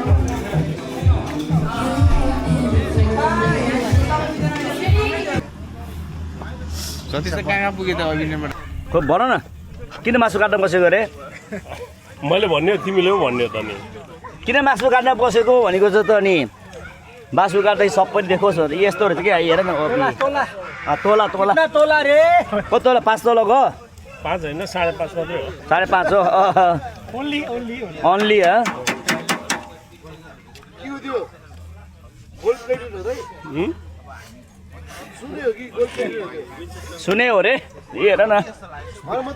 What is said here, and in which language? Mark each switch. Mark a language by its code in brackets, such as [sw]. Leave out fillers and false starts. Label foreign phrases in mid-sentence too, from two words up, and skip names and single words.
[ne] जति चाहिँ कहाँ पुगे त अभिनयबाट खो भन न किन मासु काट्न बसेको अरे मैले भन्यो तिमीले पो भन्यो त नि किन मासु काट्न बसेको भनेको छ त अनि मासु काट्दै सबैले देखोस् यस्तो रहेछ कि हेर न तोला तोला तोला रे कति तोला 5 तोला गयो 5 होइन 5.5 मात्रै हो 5.5 हो ओन्ली ओन्ली के हो त्यो [en] gold plated [ne] हो त सुन्यो कि [en] gold plated [ne] हो त्यो सुने हो रे हेर न अरे म त